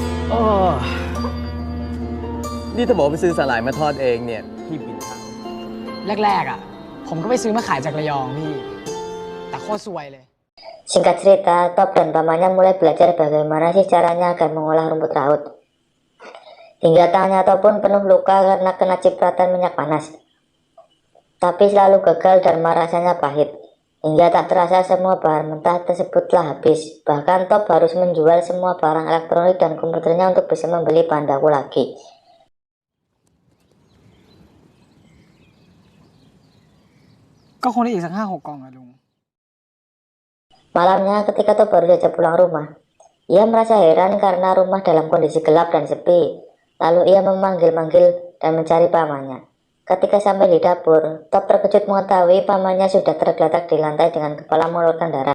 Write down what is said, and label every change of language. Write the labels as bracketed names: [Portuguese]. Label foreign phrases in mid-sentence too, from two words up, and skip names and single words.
[Thai] อ๋อนี่ถ้าบอกไปซื้อสาหร่ายมาทอดเองเนี่ยพี่บินทาง แรกๆอ่ะ ผมก็ไปซื้อมาขายจากระยองพี่ แต่โคตรซวยเลย [Indonesian] Singkat cerita, Top dan pamannya mulai belajar bagaimana sih caranya agar mengolah rumput laut. Hingga tangannya Top pun penuh luka karena kena cipratan minyak panas. Tapi selalu gagal dan rasanya pahit. Hingga tak terasa semua bahan mentah tersebut telah habis. Bahkan Top harus menjual semua barang elektronik dan komputernya untuk bisa membeli bahan baku lagi. [Thai] ก็คงได้อีกสัก5-6 กล่องอะลุง [Indonesian] Malamnya ketika Top baru saja pulang rumah, ia merasa heran karena rumah dalam kondisi gelap dan sepi. Lalu ia memanggil-manggil dan mencari pamannya. Ketika sampai di dapur, Top terkejut mengetahui pamannya sudah tergeletak di lantai dengan kepala mengeluarkan darah.